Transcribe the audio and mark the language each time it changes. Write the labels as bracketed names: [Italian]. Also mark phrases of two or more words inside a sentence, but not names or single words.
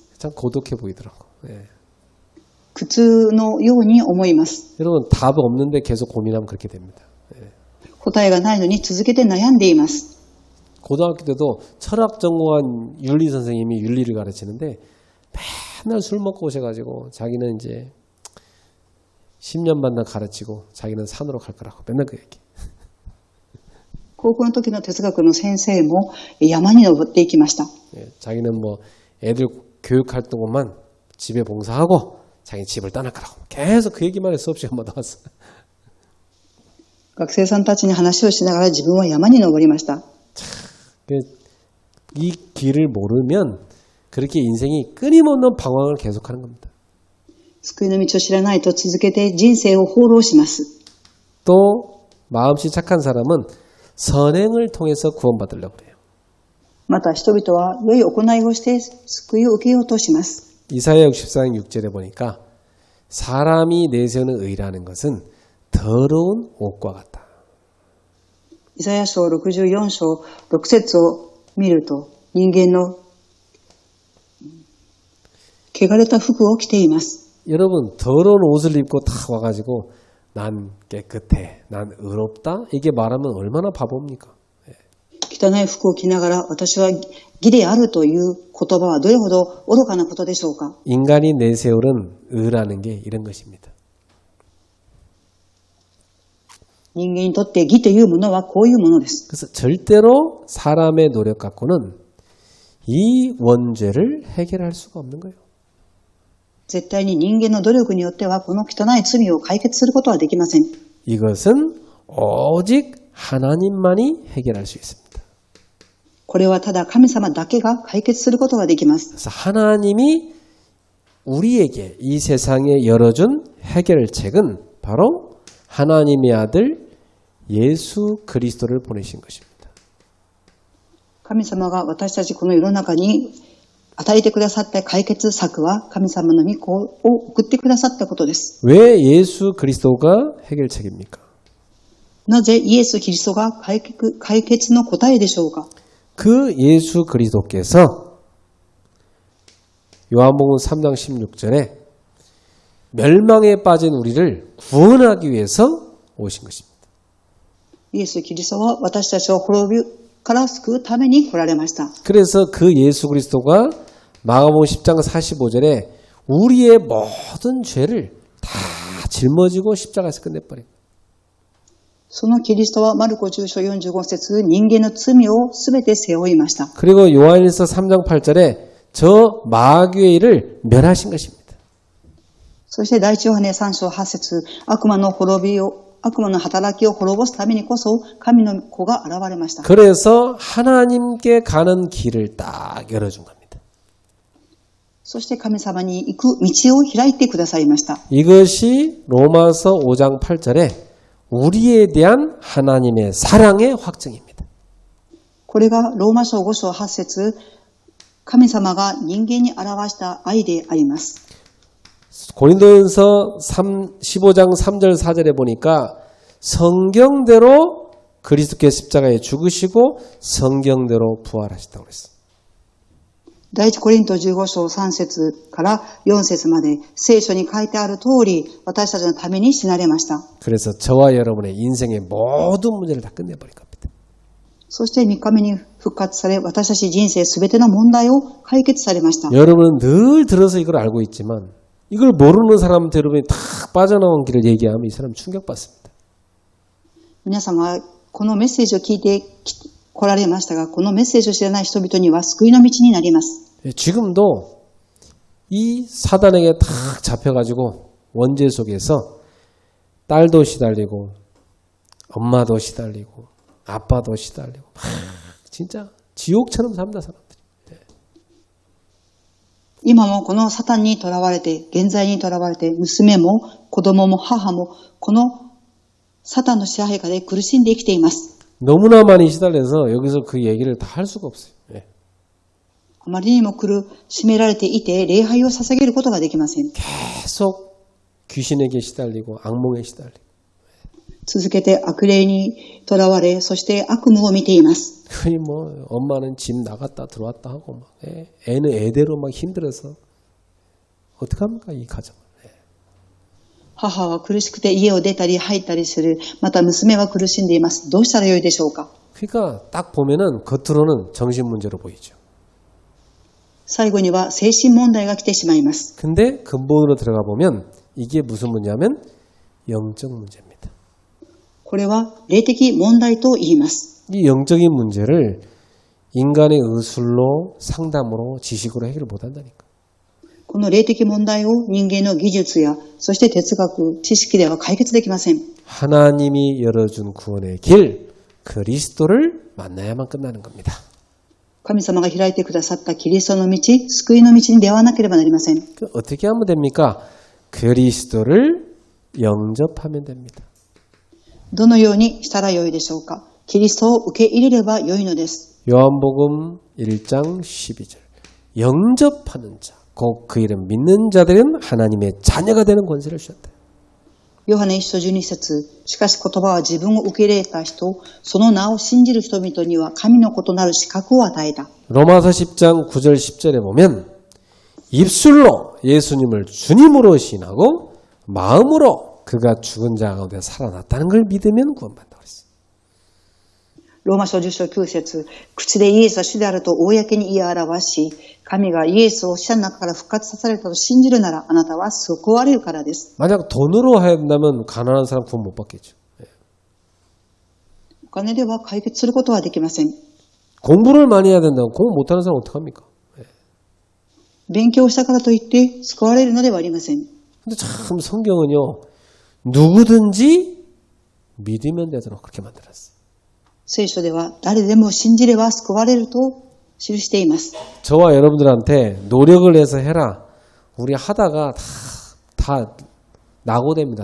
[Korean] 참 고독해 보이더라고. 예. [Japanese] 苦痛のように思います。 [Korean] 여러분 답 없는데 계속 고민하면 그렇게 됩니다. 예. [Japanese] 答えがないのに続けて悩んでいます。 [Korean] 고등학교 때도 철학 전공한 윤리 선생님이 윤리를 가르치는데 맨날 술 먹고 오셔가지고 자기는 이제 10년 만나 가르치고 자기는 산으로 갈 거라고 맨날 그 얘기. [Japanese] 高校の時の哲学の先生も山に登っていきました。 [Korean] 예, 자기는 뭐 애들 교육할 동안만 집에 봉사하고 자기 집을 떠날 거라고 계속 그 얘기만 해서 수업 시간마다 왔어. [Japanese] 学生さんたちに話をしながら自分は山に登りました。 [Korean] 이 길을 모르면 그렇게 인생이 끊임없는 방황을 계속하는 겁니다. [Japanese] 救いの道を知らないと続けて人生を放浪します。 [Korean] 또 마음씨 착한 사람은 선행을 통해서 구원받으려고 그래요. [Japanese] また人々は良い行いをして救いを受けようとします。 [Korean] 이사야 64장 6절에 보니까 사람이 내세우는 의라는 것은 더러운 옷과 같다. [Japanese] イザヤ書64章6節を見ると人間の汚れた服を着ています。 [Korean] 여러분 더러운 옷을 입고 다 와가지고 난 깨끗해, 난 의롭다 이게 말하면 얼마나 바보입니까? [Japanese] 汚い服を着ながら私は義であるという言葉はどれほど愚かなことでしょうか。 [Korean] 인간이 내세우는 의라는 게 이런 것입니다. [Japanese] 人間にとって義というものはこういうものです。 [Korean] 그래서 절대로 사람의 노력 갖고는 이 원죄를 해결할 수가 없는 거예요. [Japanese] 絶対に人間の努力によってはこの汚い罪を解決することはできません。 [Korean] 이것은 오직 하나님만이 해결할 수 있습니다. [Japanese] これはただ神様だけが解決することができます。 [Korean] 그래서 하나님이 우리에게 이 세상에 열어준 해결책은 바로 하나님의 아들 예수 그리스도를 보내신 것입니다. [Japanese] 神様が私たちこの世の中に与えてくださった解決策は神様の御子を送ってくださったことです。 [Korean] 왜 예수 그리스도가 해결책입니까? [Japanese] なぜイエス・キリストが解決の答えでしょうか。 [Korean] 그 예수 그리스도께서 요한복음 3장 16절에 멸망에 빠진 우리를 구원하기 위해서 오신 것입니다. [Japanese] イエス・キリストは私たちを滅びから救うために来られました。 [Korean] 그래서 그 예수 그리스도가 마가복음 10장 45절에 우리의 모든 죄를 다 짊어지고 십자가에서 끝내버린 거예요. [Japanese] そのキリストはマルコ10章45節人間の罪をすべて背負いました。 [Korean] 그리고 요한일서 3장 8절에 저 마귀의 일을 멸하신 것입니다. [Japanese] そして第一ヨハネ3章8節悪魔の働きを滅ぼすためにこそ神の子が現れました。 [Korean] 그래서 하나님께 가는 길을 딱 열어준 겁니다. [Japanese] そして神様に行く道を開いてくださいました。 [Korean] 이것이 로마서 5장 8절에 우리에 대한 하나님의 사랑의 확증입니다. [Japanese] これがローマ書5章8節、神様が人間に表した愛であります。 [Korean] 고린도전서 15장 3절 4절에 보니까 성경대로 그리스도께서 십자가에 죽으시고 성경대로 부활하셨다고 그랬어요. [Japanese] 第一コリント15章3節から4節まで聖書に書いてある通り私たちのために死なれました。 [Korean] 그래서 저와 여러분의 인생의 모든 문제를 다 끝내버릴 겁니다. [Japanese] そして3日目に復活され私たち人生すべての問題を解決されました。 [Korean] 여러분은 늘 들어서 이걸 알고 있지만 이걸 모르는 사람한테 여러분이 탁 빠져나온 길을 얘기하면 이 사람 충격받습니다. [Japanese] 皆様はこのメッセージを聞いて来られましたが、このメッセージを知らない人々には救いの道になります。 [Korean] 지금도 이 사단에게 탁 잡혀가지고 원죄 속에서 딸도 시달리고 엄마도 시달리고 아빠도 시달리고 진짜 지옥처럼 삽니다 사람들이. [Japanese] 今もこのサタンに囚われて、現在に囚われて、娘も子供も母もこのサタンの支配下で苦しんで生きています。 [Korean] 너무나 많이 시달려서 여기서 그 얘기를 다 할 수가 없어요. [Japanese] あまりにも苦しめられていて、礼拝を捧げることができません。 [Korean] 계속 귀신에게 시달리고 악몽에 시달리고 [Japanese] 続けて悪霊に囚われ、そして悪夢を見ています。 [Korean] 거의 뭐 엄마는 집 나갔다 들어왔다 하고 막 애는 애대로 막 힘들어서 어떡합니까 이 가정을. [Japanese] 母は苦しくて家を出たり入ったりする。また娘は苦しんでいます。どうしたらよいでしょうか。 [Korean] 그러니까 딱 보면은 겉으로는 정신 문제로 보이죠. [Japanese] 最後には精神問題が来てしまいます。 [Korean] 근데 근본으로 들어가 보면 이게 무슨 문제냐면 영적 문제입니다. [Japanese] これは霊的問題と言います。 [Korean] 이 영적인 문제를 인간의 의술로 상담으로 지식으로 해결을 못 한다니까. [Japanese] この霊的問題を人間の技術やそして哲学、知識では解決できません。 [Korean] 하나님이 열어준 구원의 길 그리스도를 만나야만 끝나는 겁니다. [Japanese] 神様が開いてくださったキリストの道、救いの道に出会わなければなりません。 [Korean] 어떻게 하면 됩니까? 그리스도를 영접하면 됩니다. [Japanese] どのようにしたらよいでしょうか。キリストを受け入れればよいのです。 [Korean] 요한복음 1장 12절 영접하는 자 곧 그 이름 믿는 자들은 하나님의 자녀가 되는 권세를 주셨다. [Japanese] ヨハネ1章12節、しかし言葉は自分を受け入れた人、その名を信じる人々には神の子となる資格を与えた。 [Korean] 로마서 10장 9절 10절에 보면 입술로 예수님을 주님으로 시인하고 마음으로 그가 죽은 자 가운데 살아났다는 걸 믿으면 구원받는다고 그랬어요. [Japanese] ローマ書10章9節、口でイエスは主であると公に言い表し、神がイエスを死者の中から復活させられたと信じるならあなたは救われるからです。 [Korean] 만약 돈으로 한다면 가난한 사람 구원 못 받겠죠. [Japanese] お金では解決することはできません。 [Korean] 공부를 많이 해야 된다고 공부 못하는 사람 어떡합니까? [Japanese] 勉強したからといって救われるのではありません。 [Korean] 근데 참 성경은요 누구든지 믿으면 되도록 그렇게 만들었어요. [Japanese] 聖書では誰でも信じれば救われると記しています。 [Korean] 저와 여러분들한테 노력을 해서 해라. 우리 하다가 다 낙오됩니다.